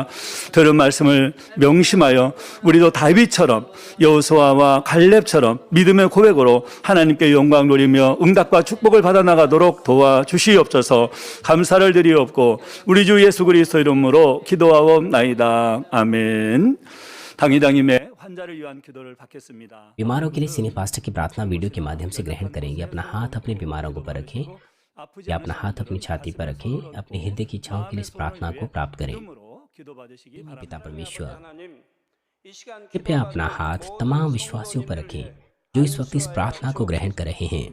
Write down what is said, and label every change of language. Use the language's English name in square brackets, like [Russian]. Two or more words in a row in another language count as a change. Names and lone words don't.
[Korean] 들은 말씀을 명심하여 우리도 다윗처럼, 여호수아와 갈렙처럼 믿음의 고백으로 하나님께 영광 돌리며 응답과 축복을 받아 나가도록 도와주시옵소서. 감사를 드리옵고 우리 주 예수 그리스도 이름으로 기도하옵나이다. 아멘. 당이당임의 환자를 위한 기도를 받겠습니다. [Hindi] बीमारों के लिए [English] senior pastor [Hindi] की प्रार्थना वीडियो के माध्यम से ग्रहण करेंगे। अपना हाथ अपने बीमारों को पर रखें या अपना हाथ अपनी छाती पर रखें। अपने हृदय की इच्छाओं के लिए इस प्रार्थना को प्राप्त करें। पिता परमेश्वर, कृपया अपना हाथ तमाम विश्वासियों पर रखें जो इस वक्त इस प्रार्थना को ग्रहण कर रहे हैं।